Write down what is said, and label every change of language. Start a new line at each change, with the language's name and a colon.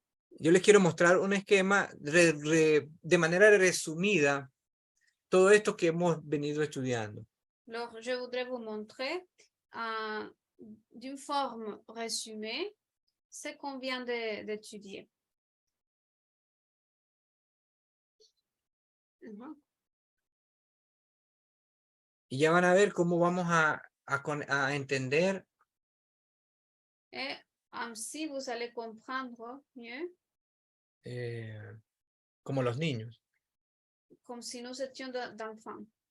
Spanish: Yo les quiero mostrar un esquema de manera resumida todo esto que hemos venido estudiando.
French: alors je voudrais vous montrer d'une forme résumée ce qu'on vient d'étudier.
Spanish: Y ya van a ver cómo vamos a entender.
French: Et ainsi, vous allez comprendre mieux.
Spanish: Como los niños.
French: Comme si nous étions d'enfants.